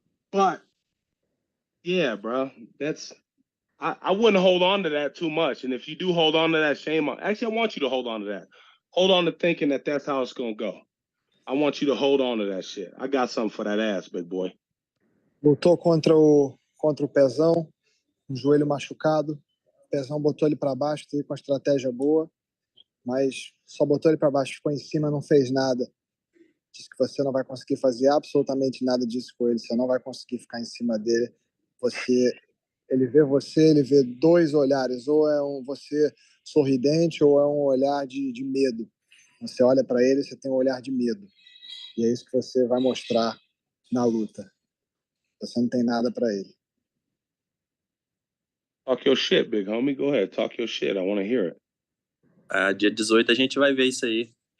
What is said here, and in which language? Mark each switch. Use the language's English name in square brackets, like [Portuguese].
[English] But, yeah, bro, I wouldn't hold on to that too much. And if you do hold on to that, shame on. Actually, I want you to hold on to that. Hold on to thinking that that's how it's going to go. I want you to hold on to that shit. I got something for that ass, big boy. [Portuguese] Lutou contra o Pezão, um joelho machucado. O Pezão botou ele para baixo, teve uma estratégia boa, mas só botou ele para baixo, ficou em cima, não fez nada. Disse que você não vai conseguir fazer absolutamente nada disso com ele, você não vai conseguir ficar em cima dele. Ele vê 2 olhares, ou é você sorridente ou é um olhar de medo. Você olha para ele, você tem um olhar de medo. E é isso que você vai mostrar na luta. Você não tem nada para ele. [English] Talk your shit, big homie. Go ahead. Talk your shit. I want to hear it. [Portuguese] Dia 18 a gente vai ver isso aí.